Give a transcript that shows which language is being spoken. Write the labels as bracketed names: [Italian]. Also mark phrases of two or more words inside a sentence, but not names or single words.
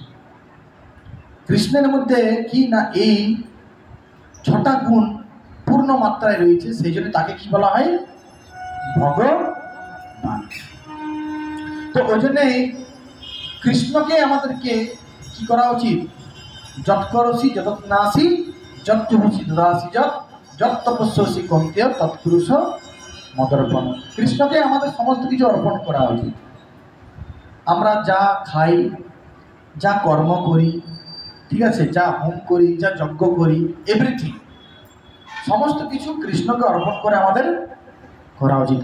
[Bangla] কৃষ্ণের মধ্যে কি না এই ছটা গুণ পূর্ণ মাত্রায় রয়েছে, সেই জন্য তাকে কি বলা হয়? ভগবান। তো ওই জন্যই কৃষ্ণকে আমাদেরকে কি করা উচিত? [Sanskrit] যৎ করসি যত নাসি, যৎ চুহুসি দদাসি, যৎ তপস্যসি কন্তেয় তৎপুরুষ মদর্পণ। [Bangla] কৃষ্ণকে আমাদের সমস্ত কিছু অর্পণ করা উচিত। আমরা যা খাই, যা কর্ম করি, ঠিক আছে, যা হোম করি, যা যজ্ঞ করি, এভরিথিং, সমস্ত কিছু কৃষ্ণকে অর্পণ করে আমাদের করা উচিত।